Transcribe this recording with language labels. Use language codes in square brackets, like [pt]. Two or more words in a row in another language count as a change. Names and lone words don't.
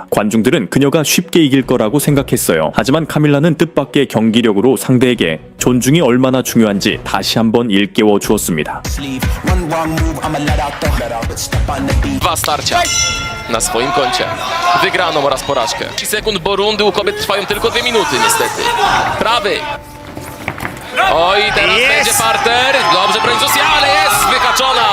[ko] 관중들은 그녀가 쉽게 이길 거라고 생각했어요. 하지만 카밀라는 뜻밖의 경기력으로 상대에게 존중이 얼마나 중요한지 다시 한번 일깨워 주었습니다. [pl] Dwa starcia na swoim koncie. Wygraną oraz porażkę. 30 sekund, bo rundy u kobiet trwają tylko 2 minuty niestety. Prawy. Oj, teraz będzie parter. Dobrze broni Zusi, ale jest wyhaczona.